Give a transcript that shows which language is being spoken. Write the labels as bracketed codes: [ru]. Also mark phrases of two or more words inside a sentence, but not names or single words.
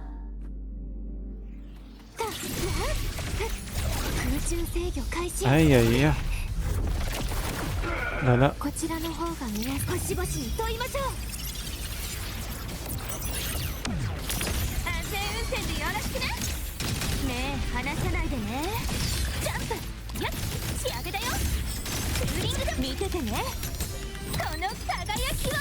[ja] 空中制御開始。 Ay, ay, ay. Lala. こちらの方が見やすい。星々に問いましょう。安全運転でよろしくね。ねえ離さないでね。ジャンプやっ仕上げだよ。ツーリングだ。見ててねこの輝きを。